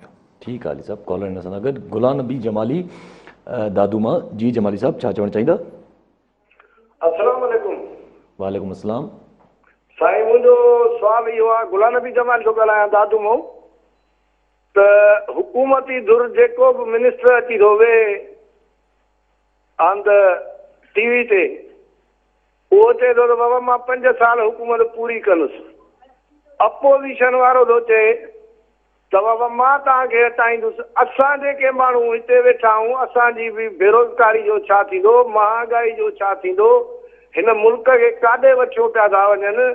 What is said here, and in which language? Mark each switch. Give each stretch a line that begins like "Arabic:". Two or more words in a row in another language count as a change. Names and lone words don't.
Sindhi: ठीकु आहे अली साहब, कॉलर हिन सां गॾु गुलाम नबी जमाली दादू मां। जी जमाली साहब, छा चवणु चाहींदा? अस्सलाम वालेकुम। वालेकुम अस्सलाम। साईं, मुंहिंजो सुवाल इहो आहे, गुलाम नबी जमाली थो ॻाल्हायां दादू मां। त हुकूमती धुर जेको बि मिनिस्टर अची थो वेहे
English: on the
Sindhi: TV ते, उहो चए थो त बाबा मां 5 साल हुकूमत पूरी कंदुसि। अपोज़िशन वारो थो चए त बाबा मां तव्हांखे हटाईंदुसि। असां जेके माण्हू हिते वेठा आहियूं असांजी बि बेरोज़गारी जो छा थींदो, महांगाई जो छा थींदो, हिन मुल्क खे काॾे वठियो पिया था वञनि।